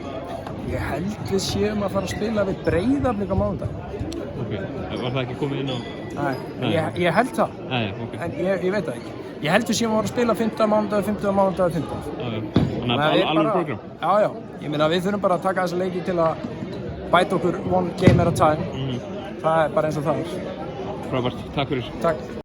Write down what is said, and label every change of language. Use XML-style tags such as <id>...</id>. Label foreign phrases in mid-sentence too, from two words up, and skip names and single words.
<is>Ég held við séum að fara að spila við Breiðablik á mánudag. Ok, var það ekki komið inn á? Nei, ég held það. Nei, ok. En ég veit það ekki. Ég held við séum að fara að spila 5. mánudag. Þannig að alveg program? Já. Ég meina, við þurfum bara að taka þessa leiki til að bæta okkur</is> <en>one game at a time.</en> <is>Það er bara eins og það er. Frábært, takk fyrir. Takk.</is>